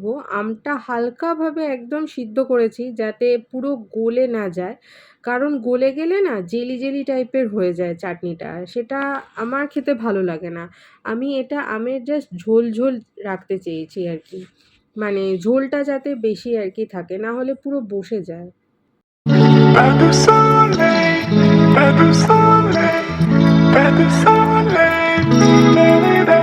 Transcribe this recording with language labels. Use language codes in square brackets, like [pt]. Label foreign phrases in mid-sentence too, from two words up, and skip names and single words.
[bn] আমটা হালকাভাবে একদম সিদ্ধ করেছি যাতে পুরো গলে না যায়, কারণ গলে গেলে না জেলি জেলি টাইপের হয়ে যায় চাটনিটা, সেটা আমার খেতে ভালো লাগে না। আমি এটা আমের জাস্ট ঝোল ঝোল রাখতে চেয়েছি আর কি, মানে ঝোলটা যাতে বেশি আর কি থাকে, না হলে পুরো বসে যায়। [fr] Pas de soleil, pas de soleil, pas de soleil, da-di-da.